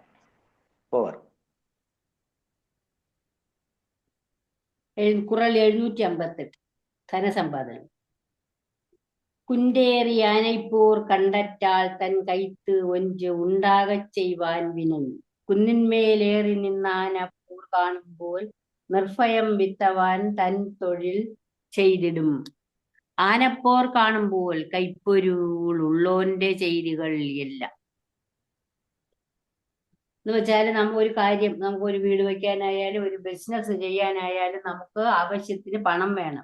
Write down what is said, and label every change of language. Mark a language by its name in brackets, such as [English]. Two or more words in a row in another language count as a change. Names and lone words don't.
[Tamil] போவர். குறள் 758 ധനസമ്പാദനം. குண்டேறி யானைப்போர் கண்டற்றால் தன் கைத்து ஒன்று உண்டாகச் செய்வான் வினை. [Malayalam] കുന്നിന്മേലേറി നിന്നാന പോർ കാണുമ്പോൾ നിർഭയം വിത്തവാൻ തൻ തൊഴിൽ ചെയ്തിടും. ആനപ്പോർ കാണുമ്പോൾ കൈപ്പൊരുളുള്ളോന്റെ ചെയ്തികൾ എല്ലാം. എന്ന് വെച്ചാൽ ഒരു കാര്യം, നമുക്കൊരു വീട് വയ്ക്കാനായാലും ഒരു ബിസിനസ് ചെയ്യാനായാലും നമുക്ക് ആവശ്യത്തിന് പണം വേണം.